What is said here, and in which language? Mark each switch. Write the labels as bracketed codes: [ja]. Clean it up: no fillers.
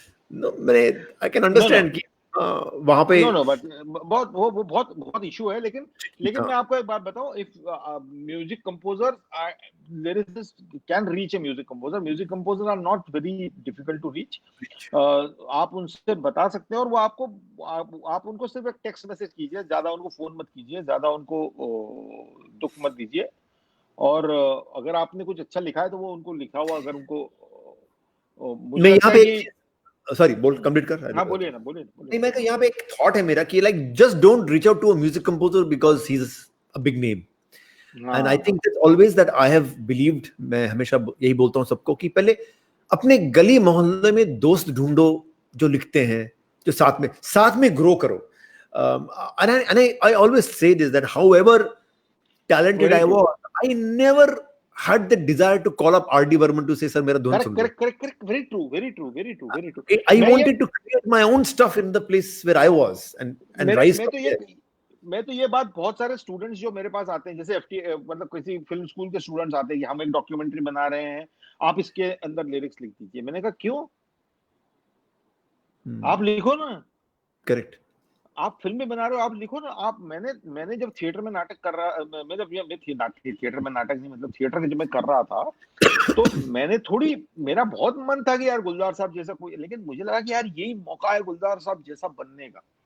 [en] No, I can understand [hi] कि वहां पे बट बहुत इशू है। लेकिन मैं आपको एक बात बताऊं, [en] If music composer lyricist can reach a music composer are not very difficult to reach. [hi] आप उनसे बता सकते हैं और वो आपको आप उनको सिर्फ एक टेक्स्ट मैसेज कीजिए, ज्यादा उनको फोन मत कीजिए, ज्यादा उनको दुख मत दीजिए। और अगर आपने कुछ अच्छा लिखा है तो वो उनको लिखा हुआ अगर उनको मुझे लगता है कि सॉरी बोल कंप्लीट कर। हाँ बोलिए ना। नहीं, मैं यहाँ पे एक थॉट है मेरा कि [en] Like just don't reach out to a music composer because he is a big name. And I think that's always that I have believed, [hi] मैं हमेशा यही बोलता हूँ सबको कि पहले अपने गली मोहल्ले में दोस्त ढूंढो जो लिखते हैं, जो साथ में ग्रो करो। [en] and I always say this, that however talented I was, I never had the desire to call up R.D. Burman to say, sir, [hi] मेरा धुन सुन लो. [en] Correct. Very true. I wanted to create my own stuff in the place where I was and rise from there. [hi] मैं तो ये बात बहुत सारे students जो मेरे पास आते हैं, जैसे मतलब किसी फिल्म स्कूल के स्टूडेंट्स आते हैं कि हम एक डॉक्यूमेंट्री बना रहे हैं, आप इसके अंदर लिरिक्स लिख दीजिए। मैंने कहा क्यों? आप लिखो ना। करेक्ट। आप फिल्में बना रहे हो, आप लिखो ना। आप मैंने जब थिएटर में नाटक कर रहा, मैं जब थिएटर में नाटक नहीं, मतलब थिएटर में जब मैं कर रहा था तो मैंने मेरा बहुत मन था कि यार गुलजार साहब जैसा कोई, लेकिन मुझे लगा कि यार यही मौका है गुलजार साहब जैसा बनने का।